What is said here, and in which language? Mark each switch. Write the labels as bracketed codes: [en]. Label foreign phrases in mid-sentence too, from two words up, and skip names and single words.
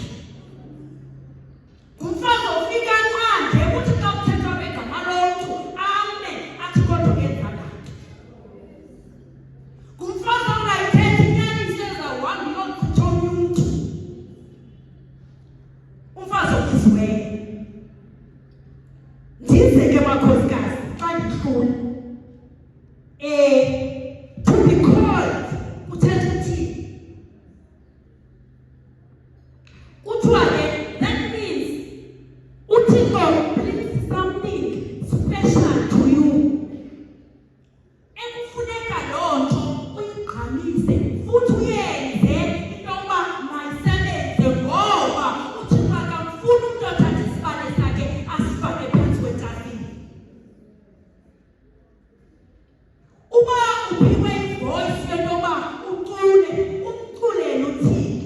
[xh] Ngumfazi ofika nqande ukuthi xa kuthethwa begama lomntu ame athi kodwa kenza kanti. Ngumfazi ongayithethi inyaniso ezawuhamba iyogqitha omnye umntu. Umfazi obiziweyo. Ndize ke makhosikazi xa ndihlula [en] to be called [xh] kuthetha uthini? Kuthiwa ke [en] that means uThixo brings something special to you. [xh] Ekufuneka loo nto uyigqamise futhi uyenze into yoba mayisebenze ngoba uThixo akamfuni umntu othatha isibane sakhe asifake phantsi kwetafile. Uba uphiwe ivoice yento yoba ucule, umculele uThixo.